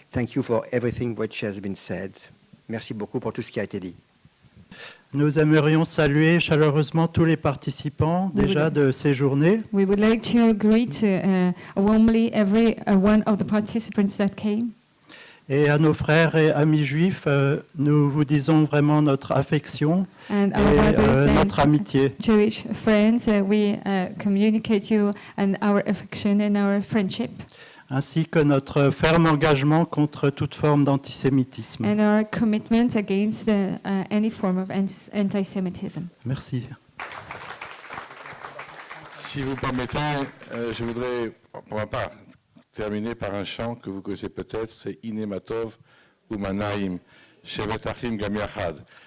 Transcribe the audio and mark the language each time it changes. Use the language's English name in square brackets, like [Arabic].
[English] Thank you for everything which has been said. [French] Merci beaucoup pour tout ce qui a été dit. Nous aimerions saluer chaleureusement tous les participants déjà de ces journées. [English] We would like to greet warmly every one of the participants that came. [French] Et à nos frères et amis juifs, nous vous disons vraiment notre affection [English] and [French] et notre amitié. [English] Jewish friends, we communicate you and our affection and our friendship. [French] Ainsi que notre ferme engagement contre toute forme d'antisémitisme. [English] And our commitment against any form of anti-Semitism. [French] Merci. Si vous permettez, je voudrais, pour ma part, terminer par un chant que vous connaissez peut-être, c'est Inematov Umanaim, Shevet Achim Gam Yachad.